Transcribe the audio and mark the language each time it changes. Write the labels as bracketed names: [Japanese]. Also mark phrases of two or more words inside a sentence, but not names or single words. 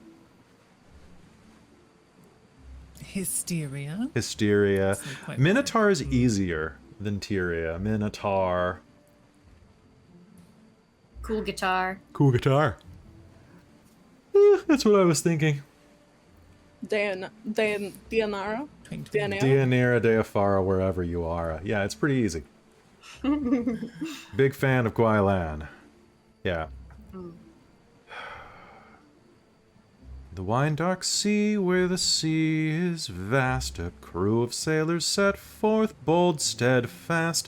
[English] Hysteria. Hysteria. That's not quite Minotaur's easier than Tyria. Minotaur. Cool guitar. Cool guitar. That's what I was thinking. Deianera? Twink, twink. Deianera? Deianera, Deifara, wherever you are. Yeah, it's pretty easy. Big fan of Gwylan. Yeah. The wine dark sea, where the sea is vast, a crew of sailors set forth, bold, steadfast.